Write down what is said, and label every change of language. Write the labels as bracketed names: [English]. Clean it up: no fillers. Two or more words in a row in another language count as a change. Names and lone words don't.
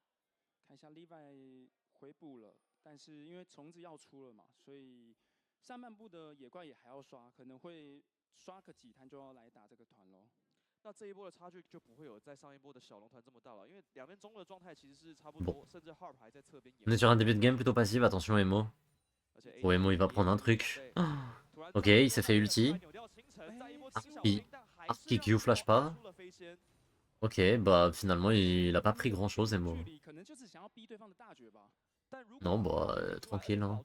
[Chinese] 看一下 Levi 回补了，但是因为虫子要出了嘛，所以上半部的野怪也还要刷，可能会刷个几摊就要来打这个团喽。那这一波的差距就不会有在上一波的小龙团这么大了，因为两边中路的状态其实是差不多，甚至 Harp 还在侧边。 [French] On est sur un début de game plutôt passif, attention Emo. Oh Emo il va prendre un truc. Ok, il s'est fait ulti. Arki Q flash pas. Ok, bah finalement il a pas pris grand chose Emo. Non, tranquille. Hein.